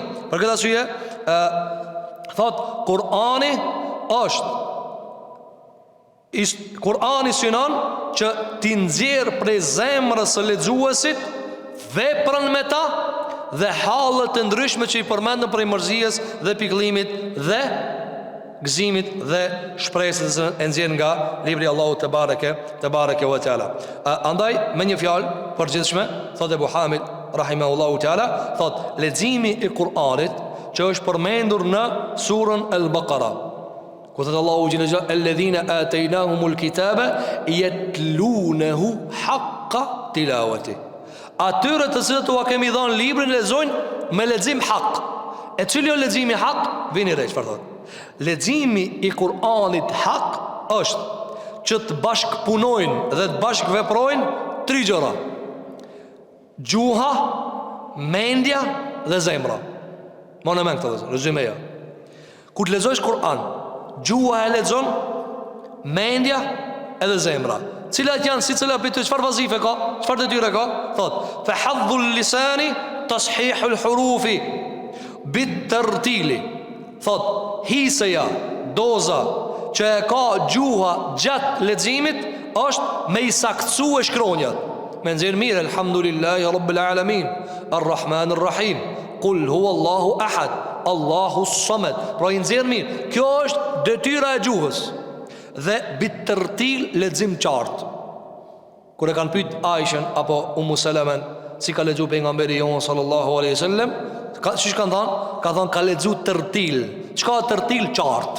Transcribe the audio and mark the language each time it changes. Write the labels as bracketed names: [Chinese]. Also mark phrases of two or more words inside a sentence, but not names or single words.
[Albanian] Për këtë arsye thot Kur'ani është Kur'ani synon që ti nxjerr prej zemrës së lexuesit veprën me ta dhe hallet e ndryshme që i përmendën prej mërzijës dhe pikëllimit dhe gëzimit dhe shpresës e nxjerr nga libri i Allahut [Arabic] تبارك وتعالى. [Albanian] Andaj me një fjalë përgjithshme thot Ebu Hamid [Arabic] رحمه الله تعالى, [Albanian] thot leximi i Kur'anit që është përmendur në surën Al-Baqara, ku thot [Arabic] الله جلاله جلاله الذين آتيناهم الكتاب يتلونه حق تلاوته. [Albanian] Atyre të cilët u kemi dhënë librin lexojnë me lexim hak. E cili është leximi hak? Vini re çfarë thot? Leximi i Kur'anit hak është që të bashkëpunojnë dhe të bashkëveprojnë tri gjëra: gjuha, mendja dhe zemra. Më në mend këtë rezumeja. Kur të lexosh Kur'an, gjuha e lexon, mendja edhe zemra. Cilat janë si cila për të çfarë vazife ka? Çfarë detyre ka? Thot, [Arabic] فحظ اللسان تصحيح الحروف بالترتيل. [Albanian] Thot, hiseja, doza që e ka gjuha gjatë leximit është me i saktësue shkronjat. Me nxjerr mirë [Arabic] الحمد لله رب العالمين، الرحمن الرحيم، قل هو الله أحد، الله الصمد. [Albanian] Pra i nxjerr mirë. Kjo është detyra e gjuhës. Dhe [Arabic] بالترتيل [Albanian] lexim qartë. Kur e kanë pyet Aishën apo Ummu Salamen si ka lexuar pejgamberi jon [Arabic] صلى الله عليه وسلم, [Albanian] siç kanë thënë, ka thënë ka lexuar tërtil. Çka tërtil? Qartë.